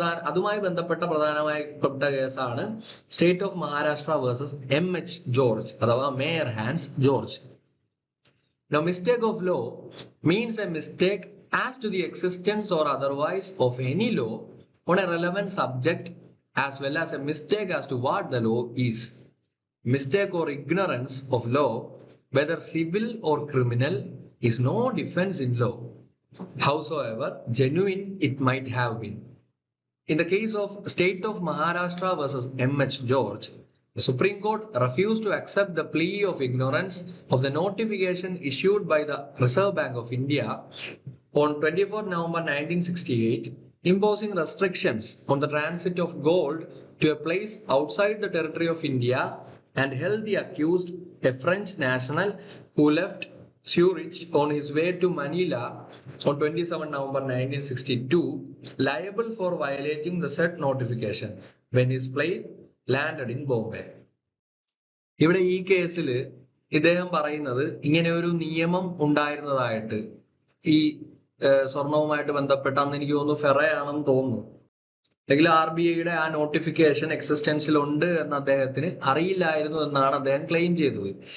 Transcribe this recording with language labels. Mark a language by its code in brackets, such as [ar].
[ml] അതുമായി ബന്ധപ്പെട്ട പ്രധാനമായപ്പെട്ട കേസാണ് state of Maharashtra versus MH George അഥവാ mayor Hans George. [en] Now, mistake of law means a mistake as to the existence or otherwise of any law on a relevant subject, as well as a mistake as to what the law is. Mistake or ignorance of law, whether civil or criminal, is no defense in law, howsoever genuine it might have been. In the case of State of Maharashtra versus MH George, the Supreme Court refused to accept the plea of ignorance of the notification issued by the Reserve Bank of India on 24 November 1968, imposing restrictions on the transit of gold to a place outside the territory of India, and held the accused, a French national who left Zurich on his way to Manila on 27 November 1962, liable for violating the said notification when his plane landed in Bombay. [ml] ഇവിടെ ഈ കേസിൽ ഇദ്ദേഹം പറയുന്നത് ഇങ്ങനെ ഒരു നിയമം ഉണ്ടായിരുന്നതായിട്ട്, ഈ സ്വർണവുമായിട്ട് ബന്ധപ്പെട്ട, അന്ന് എനിക്ക് തോന്നുന്നു ഫെറ ആണെന്ന് തോന്നുന്നു, അല്ലെങ്കിൽ RBIയുടെ ആ നോട്ടിഫിക്കേഷൻ എക്സിസ്റ്റൻസിൽ ഉണ്ട് എന്ന് അദ്ദേഹത്തിന് അറിയില്ലായിരുന്നു എന്നാണ് അദ്ദേഹം ക്ലെയിം ചെയ്തത്.